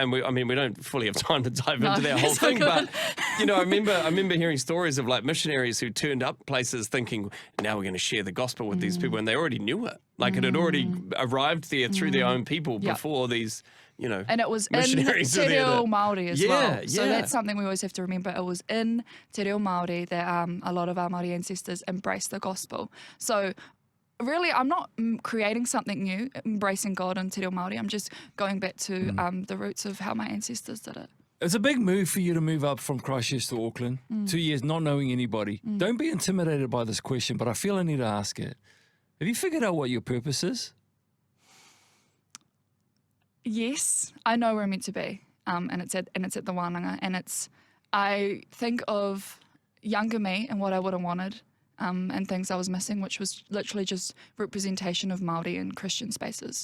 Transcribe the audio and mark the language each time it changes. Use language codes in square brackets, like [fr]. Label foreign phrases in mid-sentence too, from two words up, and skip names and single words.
[en] And we don't fully have time to dive into that whole thing, but I remember hearing stories of like missionaries who turned up places thinking, now we're going to share the gospel with these people, and they already knew it. Like it had already arrived there through their own people before these. And it was in missionaries [mi] te reo Māori [en] as well. So yeah. that's something we always have to remember. It was in [mi] te reo Māori [en] that a lot of our Māori ancestors embraced the gospel. So really, I'm not creating something new, embracing God in [mi] te reo Māori. [en] I'm just going back to the roots of how my ancestors did it. It's a big move for you to move up from Christchurch to Auckland. 2 years not knowing anybody. Don't be intimidated by this question, but I feel I need to ask it. Have you figured out what your purpose is? Yes, I know where I'm meant to be, and it's at the wānanga, and it's I think of younger me and what I would have wanted, and things I was missing, which was literally just representation of Māori in Christian spaces.